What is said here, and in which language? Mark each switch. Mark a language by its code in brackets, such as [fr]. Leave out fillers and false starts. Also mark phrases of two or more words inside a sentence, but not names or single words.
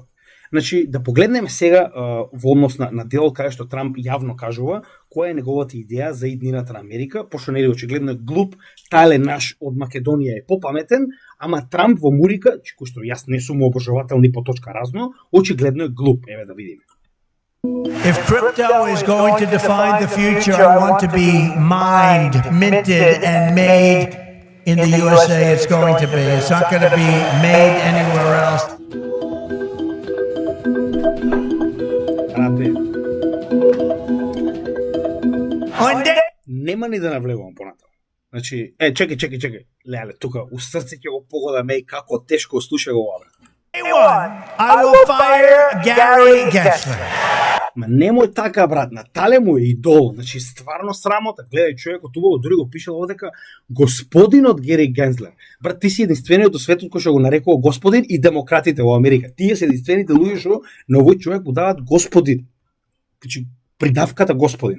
[mk] Значи да погледнеме сега во однос на делот каде што Трамп јавно кажува која е неговата идеја за иднината на Америка, пошто нели очигледно е глуп, тале наш од Македонија е попаметен, ама Трамп во Мурика, кој што јас не сум обожавател ни по точка разно, очигледно е глуп. Еве да видиме. [en] If crypto is going to define the future, I want to be mined, minted, and made in the USA. It's going to be. It's not going to be made anywhere else. [mk] Нема ни да навлегувам понатаму. Значи, чекај. Леле, тука у срце ќе го погодаме и како тешко слуша го ова. [en] I will fire Gary Gensler. [mk] Ма немој така, брат, Натале му е идол, значи стварно срамота. Гледај, човекот убаво дури го пишал овдека господинот Гери Генслер. Брат, ти си единствениот во светот кој што го нарекува господин и демократите во Америка. Тие се единствените луѓе што на овој човек му даваат господин. Значи придавката господин.